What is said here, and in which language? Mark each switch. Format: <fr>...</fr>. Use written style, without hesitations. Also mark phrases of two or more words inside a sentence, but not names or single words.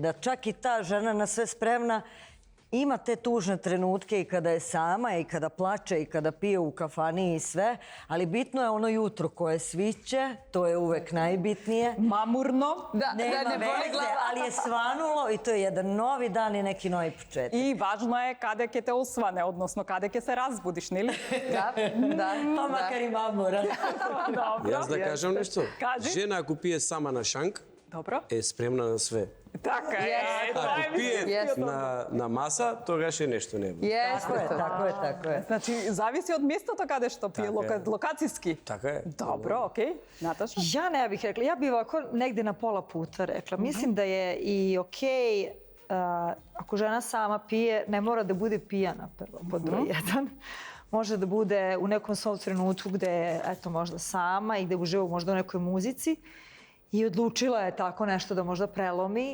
<sr>Da čak i ta žena na sve spremna ima te tužne trenutke i kada je sama i kada plače i kada pije u kafani i sve, ali bitno je ono jutro koje sviće, to je uvek najbitnije. Mamurno. Nema veze, ali je svanulo i to je jedan novi dan i neki novi početak. I važno je kada</sr> <mk>ќе те осване, односно kada ќе се разбудиш, нели?</mk> <sr>Da. Pa makar i mamura.</sr> <mk>Јас да кажам нешто. Кажи. Жена ако пие сама на шанк, Добро. е спремна на све. Така е. Ако пие на маса, тогаш е нешто небо.</mk> <sr>Tako je.</sr> <mk>Значи, зависи од местото каде што пие, локацијски. Така е.</mk> <sr>Dobro, okej. Nataša? Ja ne bih rekla, ja bih ovako negde na pola puta rekla. Mislim da je i okej, ako žena sama pije, ne mora da bude pijana prvo, pod broj jedan. Može da bude u nekom svom trenutku gde je, eto, možda sama i gde uživa možda u nekoj muzici i odlučila je tako nešto da možda prelomi.</sr>